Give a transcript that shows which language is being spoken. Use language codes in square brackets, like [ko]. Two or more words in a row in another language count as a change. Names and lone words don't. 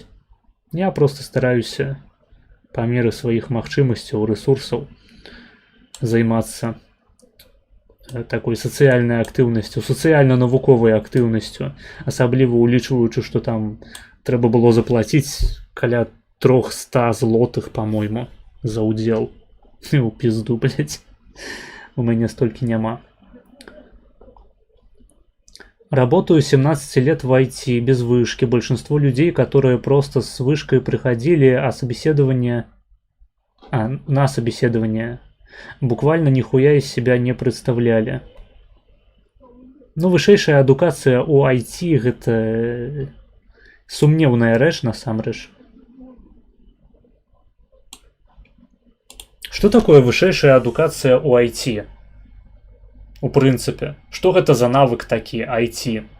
[be] Я просто стараюся па меры сваіх магчымасцяў, рэсурсаў займацца такой сацыяльнай актыўнасцю, сацыяльна-навуковай актыўнасцю, асабліва улічваючы, што там трэба было заплаціць каля 300 злотых, по-мойму, за удзел. [ru] У пизду, блядь. У меня столько няма. Работаю 17 лет в IT, без вышки. Большинство людей, которые просто с вышкой приходили, на собеседование, буквально нихуя из себя не представляли. [be] Ну, вышэйшая адукацыя у IT гэта сумневная рэч, насамрэч. Што такое вышэйшая адукацыя ў IT? У прынцыпе, што гэта за навык такі IT?